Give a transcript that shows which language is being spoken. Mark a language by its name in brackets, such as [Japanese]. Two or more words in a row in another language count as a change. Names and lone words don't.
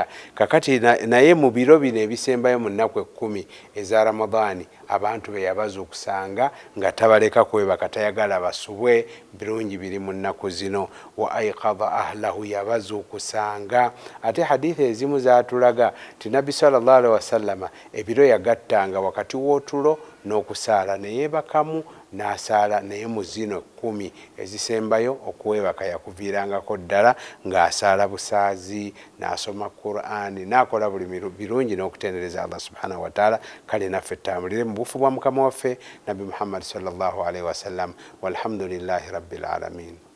[Ganda] Kakati naye mu biro bino ebisembayo mu nnaku 10 eza Ramadani abantu be yabazuukusanga nga tabaleka kwebaka, tayagala basubwe. Birungi biri mu nnaku zino. [Arabic] وأيقظ أهله, [Ganda] yabazuukusanga. Ate hadithi ezimu zaatulaga ti Nabbi [Arabic] صلى الله عليه وسلم [Ganda] ebiro yagattanga wakati w'otulo n'okusaala, ne yeebakamu n'asaala. Naye mu zino 10 ezisembayo okuwebaka yakuviirangako ddala ng'asaala busaazi, n'asoma Qur'ani, n'akola buli birungi n'okutendereza Allah [Arabic] سبحانه وتعالى. [Ganda] Kale naffe tambulire mu bufu bwa Mukama waffe Nabbi Muhammad [Arabic] صلى الله عليه وسلم. والحمد لله رب العالمين.